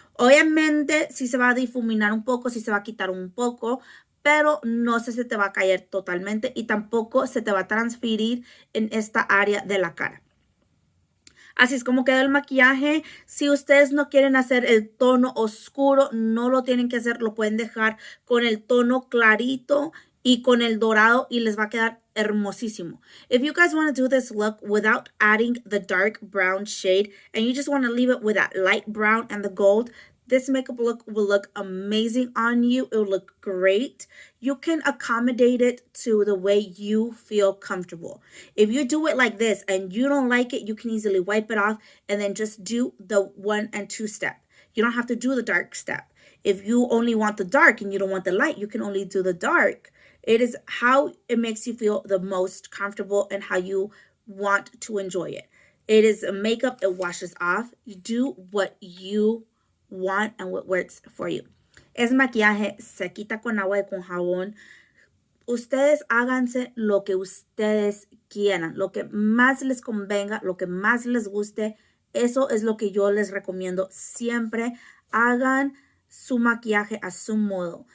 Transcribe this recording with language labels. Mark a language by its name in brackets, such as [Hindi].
[Spanish] Obviamente sí se va a difuminar un poco, sí se va a quitar un poco, pero no se te va a caer totalmente y tampoco se te va a transferir en esta área de la cara. Así es como queda el maquillaje. Si ustedes no quieren hacer el tono oscuro, no lo tienen que hacer, lo pueden dejar con el tono clarito y con el dorado y les va a quedar hermosísimo. [English] If you guys want to do this look without adding the dark brown shade and you just want to leave it with that light brown and the gold, this makeup look will look amazing on you. It will look great. You can accommodate it to the way you feel comfortable. If you do it like this and you don't like it, you can easily wipe it off and then just do the 1 and 2 step. You don't have to do the dark step. If you only want the dark and you don't want the light, you can only do the dark. It is how it makes you feel the most comfortable and how you want to enjoy it. It is a makeup, it washes off. You do what you want and what works for you. [Spanish] Es maquillaje, se quita con agua y con jabón. Ustedes háganse lo que ustedes quieran, lo que más les convenga, lo que más les guste. Eso es lo que yo les recomiendo. Siempre hagan su maquillaje a su modo.